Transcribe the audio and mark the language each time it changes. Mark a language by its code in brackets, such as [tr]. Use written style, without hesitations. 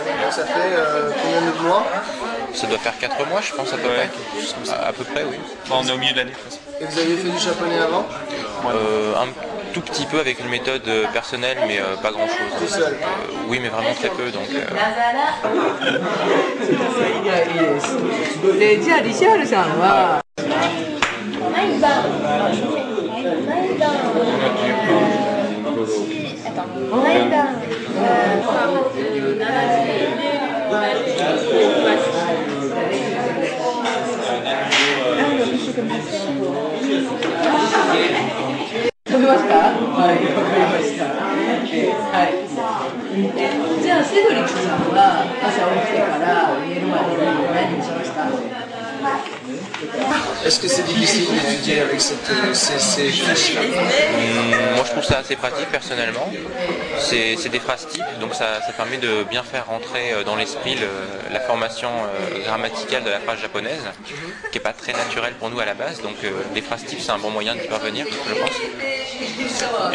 [fr] Ça fait combien de mois? Ça doit faire 4 mois, je pense, à peu près. À peu près, oui. On est au milieu de l'année. Et vous aviez fait du japonais avant? Un tout petit peu avec une méthode personnelle, mais pas grand-chose. Tout seul? Oui, mais vraiment très peu, donc... [ja] で、じゃあリシャールさんは毎晩食べますか？はい、わかりました。はい。じゃあセドリックさんは朝起きてから寝るまでに何をしますか [fr] ？Est-ce que c'est difficile d'étudier avec ces fiches-là? Moi je trouve ça assez pratique personnellement. C'est des phrases types, donc ça permet de bien faire rentrer dans l'esprit la formation grammaticale de la phrase japonaise, qui n'est pas très naturelle pour nous à la base, donc les phrases types c'est un bon moyen d'y parvenir, je pense.